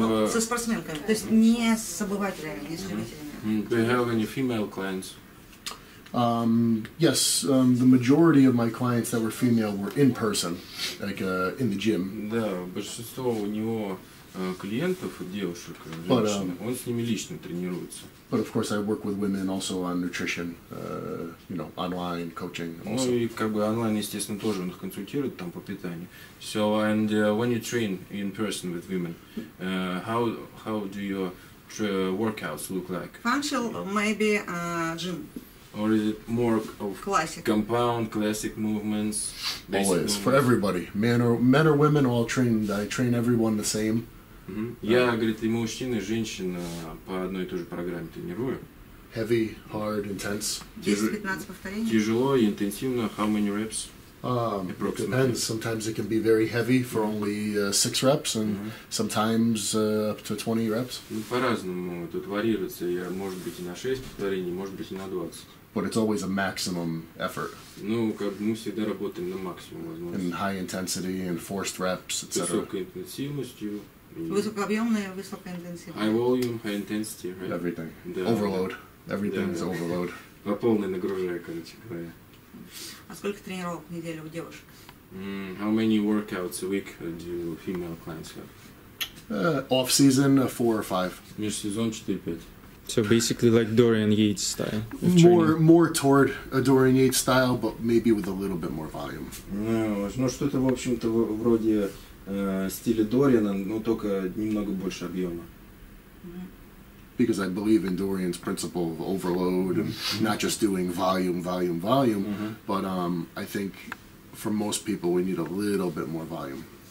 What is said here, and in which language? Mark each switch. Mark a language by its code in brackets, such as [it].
[ru] Со спортсменками, то есть не с обывателями, не с любителями. [en] Do you have any female clients? Yes, the majority of my clients that were female were in person, like in the gym. [ru] Да, большинство у него клиентов, девушек, женщин, он с ними лично тренируется. [en] But of course, I work with women also on nutrition, you know, online coaching. Also. [ru] Ну и как бы онлайн, естественно, тоже он их консультирует там по питанию. [en] So and when you train in person with women, how do your workouts look like? Functional, maybe gym. Or is it more of classic compound, classic movements? Always, for everybody, men or women, all trained. I train everyone the same. [ru] Я, говорит, и мужчин, и женщин по одной и той же программе тренирую. [en] Heavy, hard, intense. [ru] 10-15 повторений. Тяжело и интенсивно. [en] How many reps? It depends. Sometimes it can be very heavy for only 6 reps, and sometimes up to 20 reps. [ru] Ну, по-разному тут варьируется. Я, может быть, и на 6 повторений, может быть, и на 20. [en] But it's always a maximum effort. [ru] Ну, как мы всегда работаем на максимум возможности. [en] And high intensity and forced reps, etc. [ru] С высокой интенсивностью. Высокообъемная, высокая интенсивность. [en] High volume, high intensity, right? Everything. [ru] Да. [en] Overload. Everything is overload. [ru] По полной нагружая, короче говоря. А сколько тренировок в неделю у девушек? [en] How many workouts a week do female clients have? Off season, 4 or 5. [ru] Межсезон 4-5. [en] So basically like Dorian Yates style. More toward a Dorian Yates style, but maybe with a little bit more volume. [ru] Ну, что-то, в общем-то, вроде стиля Дориана, но только немного больше объема. [en] Because I believe in Dorian's principle of overload and not just doing volume, but I think for most people we need a little bit more volume.